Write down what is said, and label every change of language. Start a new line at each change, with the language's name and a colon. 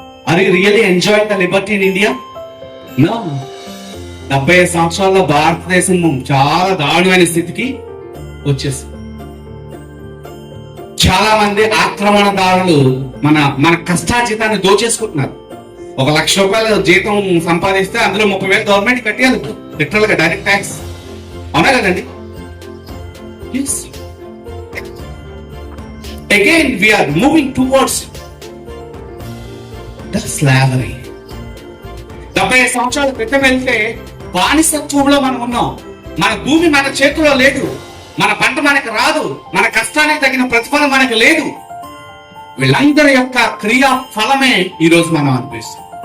English: Are you really enjoying the liberty in India? No.
Telugu: 75 సంవత్సరాల్లో భారతదేశం చాలా దారుణమైన స్థితికి వచ్చేసింది. చాలా మంది ఆక్రమణదారులు మన కష్టాజీతాన్ని దోచేసుకుంటున్నారు. 1 లక్ష రూపాయల జీతం సంపాదిస్తే అందులో 30,000 గవర్నమెంట్ కట్టేయాలి లిటరల్ గా, డైరెక్ట్ ట్యాక్స్. అవునా కదండి?
English: Again we are moving towards the slavery.
Telugu: 70 సంవత్సరాల క్రితం వెళ్తే బానిసత్వంలో మనం ఉన్నాం. మన భూమి మన చేతిలో లేదు, మన పంట మనకు రాదు, మన కష్టానికి తగిన ప్రతిఫలం మనకు లేదు. వీళ్ళందరి యొక్క క్రియా ఫలమే ఈ రోజు మనం అనిపిస్తాం.